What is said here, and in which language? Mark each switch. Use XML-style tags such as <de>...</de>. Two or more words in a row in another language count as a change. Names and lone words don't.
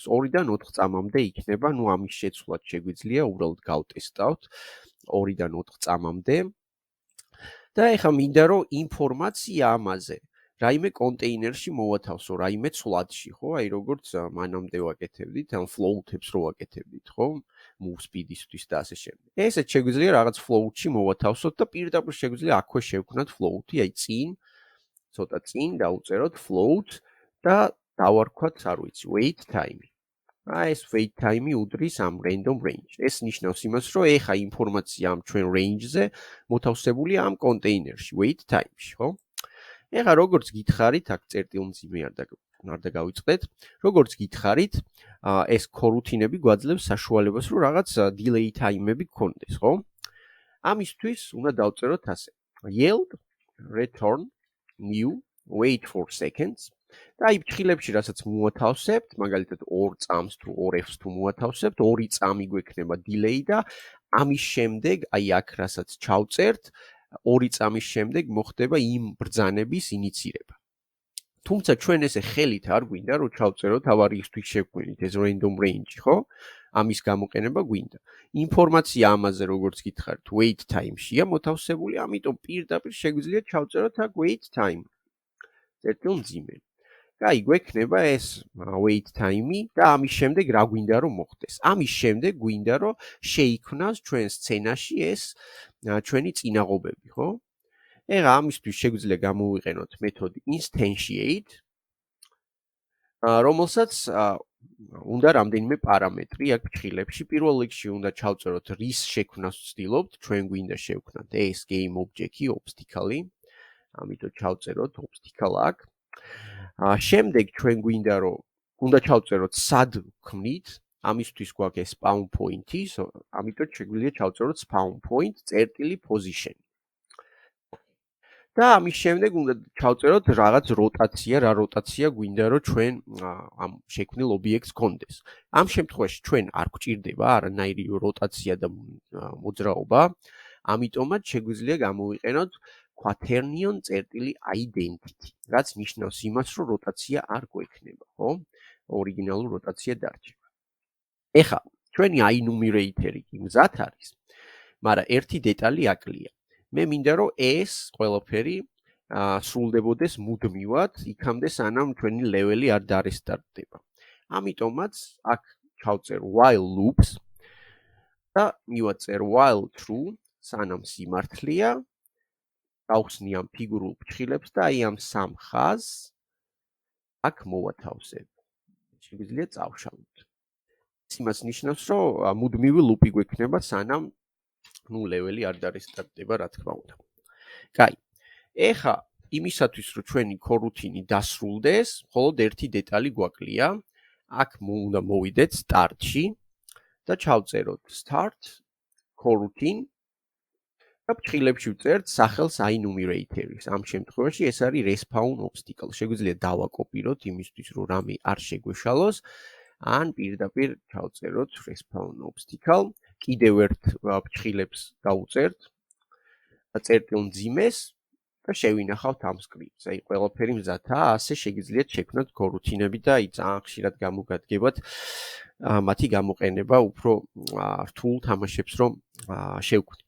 <ka>2-დან 4 წამამდე იქნება, ამის შეცვლად შეგვიძლია უბრალოდ გავტესტავთ 2-დან 4 წამამდე. და ეხლა მინდა რომ ინფორმაცია ამაზე რაიმე კონტეინერში მოვათავსო, რაიმე ცვლადში, ხო? აი როგორც მანამდე ვაკეთებდით, ან float-ებს რო ვაკეთებდით, ხო? move speed-ისთვის და ასე შემდეგ. ესეც შეგვიძლია რაღაც float-ში მოვათავსოთ და პირდაპირ შეგვიძლია აქვე შევქმნათ float-ი, აი წინ, ცოტა წინ დავუწეროთ float და დავარქვათ, არ ვიცი,</ka> <en>wait time.</en> <ka>ეს</ka> <en>wait time-ი</en> <ka>უდრის ამ</ka> <en>random range.</en> <ka>ეს ნიშნავს იმას, რომ ეხა ინფორმაცია ამ ჩვენ range-ზე მოთავსებულია ამ კონტეინერში,</ka> <en>wait time-ში,</en> <ka>ხო? ეხა როგორც გითხარით, აქ წერტილმძიმე არ დაგავიწყდეთ, როგორც გითხარით, ეს coroutine-ები გვაძლევს საშუალებას, რომ რაღაც</ka> <en>delay time-ები</en> <ka>გქონდეს, ხო? ამისთვის უნდა დავწეროთ ასე.</ka> <en>yield return new wait for seconds</en> <ka>და აი ფრხილებში, რასაც მოვათავსებთ, მაგალითად 2 წამს თუ 2 f-ს თუ მოვათავსებთ, 2 წამი გვექნება delay და ამის შემდეგ, აი აქ რასაც ჩავწერთ, 2 წამის შემდეგ მოხდება იმ ბრძანების ინიცირება. თუმცა ჩვენ ესე ხელით არ გვინდა, რომ ჩავწეროთ ავარიისთვის შევქმნით ეს</ka> <en>random range,</en> <ka>ხო? ამის გამოყენება გვინდა. ინფორმაცია ამაზე, როგორც გითხარით,</ka> <en>wait time-შია</en> <ka>მოთავსებული, ამიტომ პირდაპირ შეგვიძლია ჩავწეროთ აქ</ka> <en>wait time.</en> <ka>წერტილმძიმე. კაი, გვექნება ეს</ka> <en>wait time-ი</en> <ka>და ამის შემდეგ რა გვინდა რომ მოხდეს? ამის შემდეგ გვინდა რომ შეიქმნას ჩვენ სცენაში ეს ჩვენი წინაღობები, ხო? ეხლა ამისთვის შეგვიძლია გამოვიყენოთ მეთოდი instantiate რომელსაც უნდა რამდენიმე პარამეტრი აქ ფრჩხილებში. პირველ რიგში უნდა ჩავწეროთ რის შექმნას ვცდილობთ, ჩვენ გვინდა შევქმნათ ეს</ka> <en>game object</en> <ka>obstacle-ი. ამიტომ ჩავწეროთ obstacle აქ. შემდეგ ჩვენ გვინდა რომ უნდა ჩავწეროთ სად ვქმნით, ამისთვის გვაქვს ეს</ka> <en>spawn point-ი,</en> <ka>ამიტომ შეგვიძლია ჩავწეროთ</ka> <en>spawn point position.</en> <ka>და ამის შემდეგ უნდა ჩავწეროთ რაღაც როტაცია, რა როტაცია გვინდა რომ ჩვენ ამ შექმნილ ობიექტს გქონდეს. ამ შემთხვევაში ჩვენ არ გვჭირდება არანაირი როტაცია და მოძრაობა, ამიტომაც შეგვიძლია გამოვიყენოთ quaternion.identity, რაც ნიშნავს იმას, რომ როტაცია არ გვექნება, ხო? ორიგინალური როტაცია დარჩება. ეხლა ჩვენი აინუმერეიტერი კი მზად არის, მაგრამ ერთი დეტალი აკლია. მე მინდა რომ ეს ყველაფერი სრულდებოდეს მუდმივად, იქამდე სანამ ჩვენი ლეველი არ დარესტარტდება. ამიტომაც აქ ჩავწერ</ka> <en>while loops</en> <ka>და მივაწერ</ka> <en>while true,</en> <ka>სანამ სიმართლეა, გავხსნი ამ ფიგურულ ფრჩხილებს და აი ამ სამ ხაზს აქ მოვათავსებ. შეგვიძლია წავშალოთ. იმას ნიშნავს, რომ მუდმივი ლუპი გვექნება, სანამ ლეველი არ დარესტარტდება, რა თქმა უნდა. კაი. ეხლა იმისათვის, რომ ჩვენი კორუთინი დასრულდეს, მხოლოდ ერთი დეტალი გვაკლია. აქ უნდა მოვიდეთ start-ში და ჩავწეროთ</ka> <en>start coroutine</en> <ka>და ფრჩხილებში ვწერთ სახელს aenumerator-ის. ამ შემთხვევაში ეს არის</ka> <en>respawn obstacle.</en> <ka>შეგვიძლია დავაკოპიროთ იმისთვის, რომ რამე არ შეგვეშალოს. ან პირდაპირ ჩავწეროთ</ka> <en>respawn obstacle.</en> <ka>კიდევ ერთ ფრჩხილებს დავუწერთ წერტილ მძიმეს და შევინახავთ ამ სკრიპტს. აი ყველაფერი მზადაა, ასე შეგიძლიათ შექმნათ კორუთინები და აი ძალიან ხშირად გამოგადგებათ მათი გამოყენება უფრო რთულ თამაშებს რომ შევქმნით.</ka>